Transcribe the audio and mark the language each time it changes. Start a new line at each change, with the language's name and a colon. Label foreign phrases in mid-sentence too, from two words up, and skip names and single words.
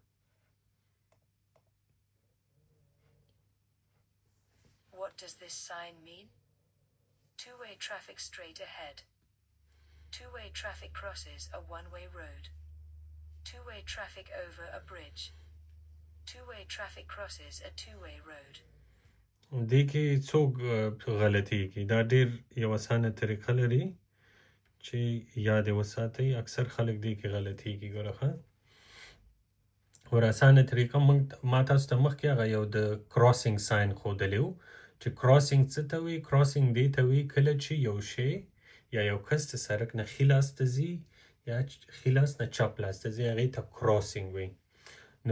English: What does this sign mean? Two-way traffic straight ahead. Two-way traffic crosses a one-way road. Two-way traffic over a bridge. Two-way traffic crosses a two-way road.
Pashto: دې کې څوک غلطي کوي دا ډېر یو اسانه طریقه لري چې یاد یې وساتئ اکثر خلک دې کې غلطي کوي ګوره ښه ور اسانه طریقه ما تاسو ته مخکې هغه یو د کراسینګ ساين ښودلی و چې کراسینګ څه ته وایي کراسینګ دې ته وایي کله چې یو شی یا یو کس د سړک نه ښي لاس ته ځي یا ښي لاس نه چپ لاس ته ځي هغې ته کراسینګ وایي نو